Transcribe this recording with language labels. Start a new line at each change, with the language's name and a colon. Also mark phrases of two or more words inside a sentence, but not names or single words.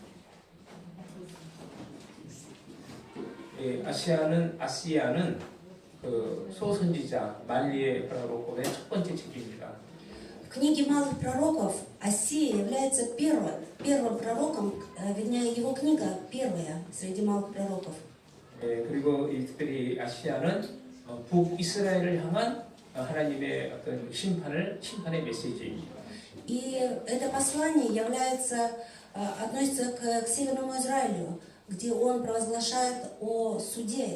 Korean: 아시아는 그 소선지자 말리의 프로록의 첫 번째 책입니다.
Russian: В книге малых пророков Осия является первым пророком, вернее, его книга первая среди малых пророков.
Korean: 예, 그리고 이 특별히 아시아는 북이스라엘을 향한 하나님의 어떤 심판의 메시지입니다.
Russian: И это послание относится к Северному Израилю, где он провозглашает о суде